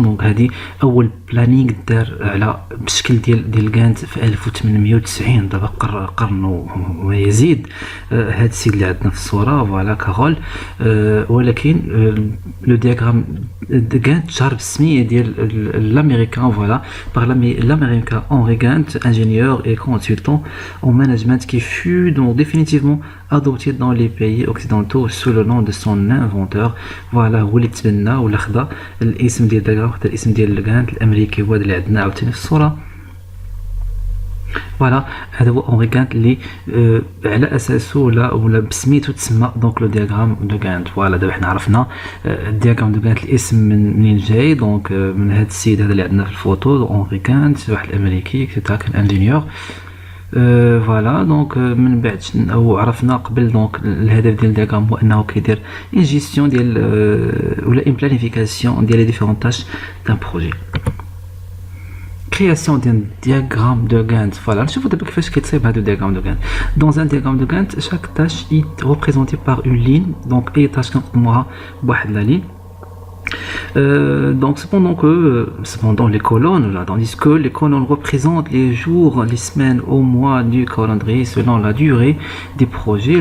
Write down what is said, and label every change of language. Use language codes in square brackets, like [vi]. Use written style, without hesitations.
[ar] Donc, هذه أول planning دار على بشكل ديال Gantt في 1890. دابا قرن ويزيد. هذا السيد اللي عندنا في الصورة فوالا كارول. ولكن لو دياغرام دو Gantt جار بالسمية ديال [fr] l'américain voilà par l'américain Henry Gantt, ingénieur et consultant en management qui fut donc définitivement adopté dans les pays occidentaux sous le nom de son inventeur. [ar] Voilà هو اللي تبنى ولا خدا الاسم ديال الدياغرام، خدا الاسم ديال Gantt الامريكي هو اللي عندنا عاوتاني في الصورة. فوالا هذا هو اونري غانت اللي على اساسه ولا بسميتو تسمى دونك لو دياغرام دو غانت. فوالا دابا حنا عرفنا الدياغرام دو غانت الاسم منين جاي. دونك من هذا السيد هذا اللي عندنا في الفوتو اونري غانت واحد الامريكي كان انجينيور. فوالا دونك من بعد او عرفنا قبل دونك الهدف ديال الدياغرام هو انه كيدير اون جيستيون ديال ولا اون بلانيفيكاسيون ديال لي ديفيرون تاش دان بروجي. [fr] Création d'un diagramme de Gantt. Voilà, je vous dis que c'est un diagramme de Gantt. Dans un diagramme de Gantt, chaque tâche est représentée par une ligne. Donc, les tâches qu'on aura, la ligne. Donc cependant les colonnes là, tandis que les colonnes représentent les jours, les semaines au mois du calendrier selon la durée des projets.